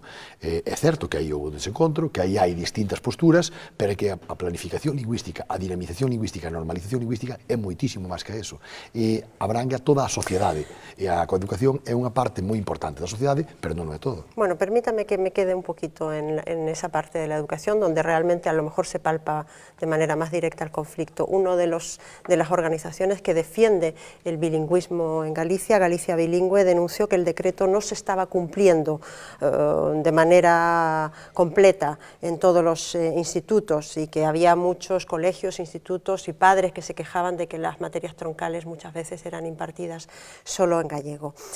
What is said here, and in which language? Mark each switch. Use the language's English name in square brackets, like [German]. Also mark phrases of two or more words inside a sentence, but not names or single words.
[Galician] É certo que aí houve un desencontro, que aí hai distintas posturas, pero que a planificación lingüística, a dinamización lingüística, a normalización lingüística é moitísimo máis que eso. E abrangue a toda a sociedade. E a coeducación é unha parte moi importante da sociedade, pero non é todo. [Spanish] Bueno, permítame que me quede un poquito en esa parte de la educación, donde realmente a lo mejor se palpa de manera más directa el conflicto. Uno de las organizaciones que defiende el bilingüismo en Galicia, Galicia Bilingüe, denunció que el decreto no se estaba cumpliendo de manera completa en todos los institutos y que había muchos colegios, institutos y padres que se quejaban de que las materias troncales muchas veces eran impartidas solo en gallego,